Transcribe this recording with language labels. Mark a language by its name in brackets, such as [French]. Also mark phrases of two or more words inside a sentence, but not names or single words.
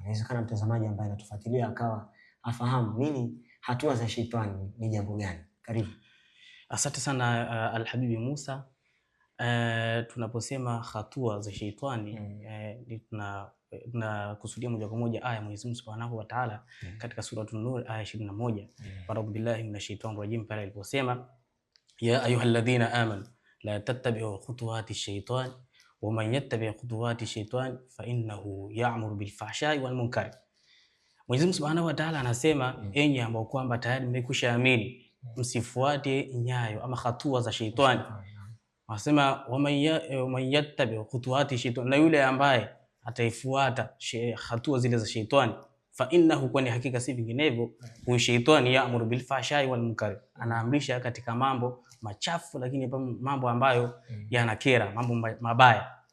[Swahili] Inawezekana mtazamaji ambaye anatufuatilia akawa afahamu nini hatua za sheitani, ni jambo gani? Karibu. Asante sana Al-Habibi Musa. Tunaposema hatua za sheitani tunakusudia moja kwa moja aya Mwenyezi Mungu [Arabic] سبحانه وتعالى [Swahili] katika suratul Nur aya 21. [Arabic] أعوذ بالله من الشيطان الرجيم, [Swahili] pale aliposema [Arabic] يا أيها الذين آمنوا لا تتبعوا خطوات الشيطان ومن يتبع خطوات الشيطان فإنه يأمر بالفحشاء والمنكر. [Swahili] Mwenyezi Mungu [Arabic] سبحانه وتعالى [Swahili] anasema enyi ambao kwamba tayari mmekwishaamini, msifuate nyayo ama hatua za sheitani. Anasema [Arabic] ومن يتبع خطوات الشيطان, [Swahili] na yule ambaye ataifuata hatua zile za sheitani, [Arabic] فإنه, [Swahili] kwani hakika si vinginevyo huyu sheitani, [Arabic] يأمر بالفحشاء والمنكر, [Swahili] anaamrisha katika mambo machafu lakini mambo ambayo yanakera, mambo mabaya.